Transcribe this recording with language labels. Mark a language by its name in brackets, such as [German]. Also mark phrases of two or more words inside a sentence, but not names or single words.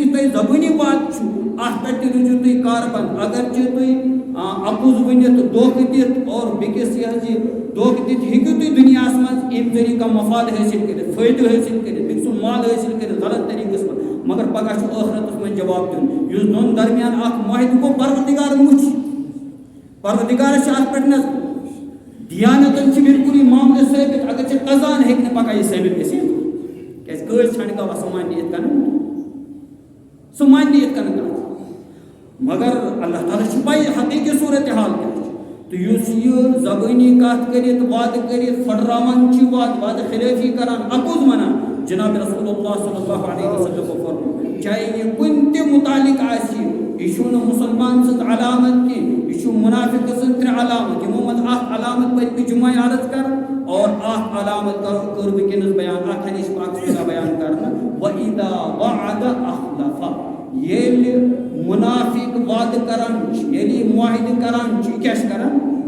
[Kashmiri] یہِ تۄہہِ زبٲنی بات چھُ اتھ پٮ۪ٹھ تہِ روٗزِو تُہۍ کاربند اگرچہِ تُہۍ اپُز ؤنِتھ دھوکہٕ دِتھ اور بیٚکِس یہِ حظ یہِ دھوکہٕ دِتھ ہیٚکِو تُہۍ دُنیاہس منٛز امہِ ذٔریعہٕ کانٛہہ مفاد حٲصِل کٔرِتھ فٲیدٕ حٲصِل کٔرِتھ بیٚکہِ سُنٛد مال حٲصِل کٔرِتھ غلط طریٖقس منٛز مگر پگاہ چھُ ٲخرتس منٛز جواب دیُن یُس دۄن درمیان اکھ معاہدٕ گوٚو پروردگارن وٕچھ پروردگارس چھِ اتھ پٮ۪ٹھ نظر دیانتن چھِ بالکل یہِ معاملہٕ ثٲبت اگر ژےٚ قزان ہیٚکہِ نہٕ پگاہ یہِ ثٲبت گٔژھِتھ کیازِ کٲج ژھانٛڈِ گواہ سُہ مانہِ نہٕ یِتھ کٔنۍ سُہ مانہِ نہٕ یِتھ کٔنۍ کانٛہہ مگر اللہ تعالیٰ چھِ پاے حقیٖقی صوٗرت حال کیٛاہ چھِ تہٕ یُس یہِ زبٲنی کتھ کٔرِتھ وعدٕ کٔرِتھ پھٔٹراوان چھِ وعدٕ خلٲفی کران اپُز ونان جناب رسول اللہ [Arabic] صلی اللہ علیہ وسلم [Kashmiri] فرموو چاہے یہِ کُنہِ تہِ مُتعلق آسہِ یہِ چھُنہٕ مُسلمان سٕنٛز علامت کینٛہہ یہِ چھُ مُنافِق سٕنٛز ترٛےٚ علامت یِمو منٛز اکھ علامت پٔتمہِ جُمعہ عرض کران اور اکھ علامت کٔر وٕنکیٚنس بیان اتھ حدیث پاکس منٛز بیان کرنہٕ [Arabic] وَإِذَا وَعَدَ أَخْلَفَ [Kashmiri] ییٚلہِ مُنافِق وعدٕ کران چھُ ییٚلہِ یہِ معاہدٕ کران چھُ یہِ کیاہ چھُ کران